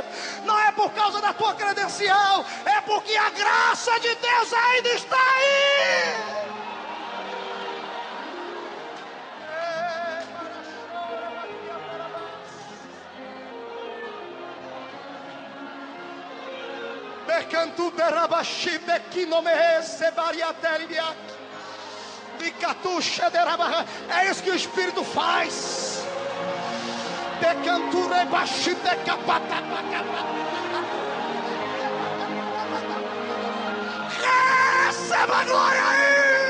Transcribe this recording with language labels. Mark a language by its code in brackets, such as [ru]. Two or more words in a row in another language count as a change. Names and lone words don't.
[pt] Não é por causa da tua credencial, é porque a graça de Deus ainda está aí. Cantu derabashi de no me sebariateribiak. De catuxa derabaha. É isso que o Espírito faz. De cantu rebashi de capata. Receba a glória aí.